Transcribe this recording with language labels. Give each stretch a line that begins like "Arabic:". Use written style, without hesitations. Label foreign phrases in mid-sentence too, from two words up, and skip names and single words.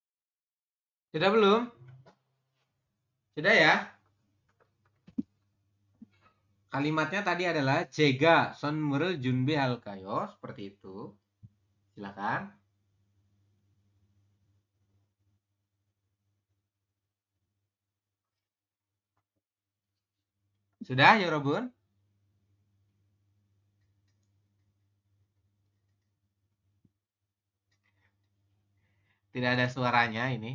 Indonesian: Sudah belum? Sudah ya? Kalimatnya tadi adalah
Korean: 제가 선물을 준비할까요?
Indonesian: Seperti itu. Silakan. Sudah, 여러분? Tidak ada suaranya ini.